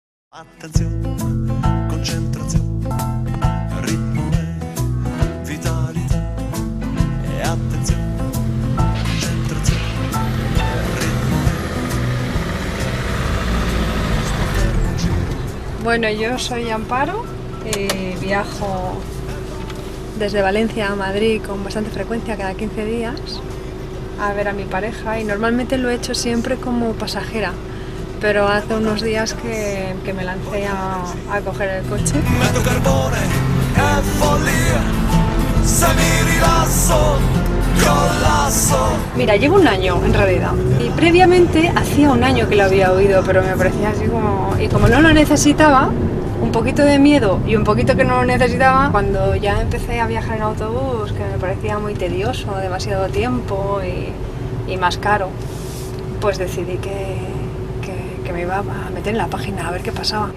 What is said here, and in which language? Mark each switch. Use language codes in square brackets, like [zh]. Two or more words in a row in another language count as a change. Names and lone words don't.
[it] Attenzione, concentrazione, ritmo e vitalità. E attenzione, concentrazione, ritmo e... [es] Bueno, yo soy Amparo, viajo desde Valencia a Madrid con bastante frecuencia, cada 15 días, a ver a mi pareja, y normalmente lo he hecho siempre como pasajera, pero hace unos días que me lancé a coger el coche. [it] Metto carbone e follia, se mi rilasso, collasso. [es] Mira, llevo un año en realidad, y previamente hacía un año que lo había oído, pero me parecía así como... Y como no lo necesitaba, un poquito de miedo y un poquito que no lo necesitaba, cuando ya empecé a viajar en autobús, que me parecía muy tedioso, demasiado tiempo y más caro, pues decidí que me iba a meter en la página a ver qué pasaba.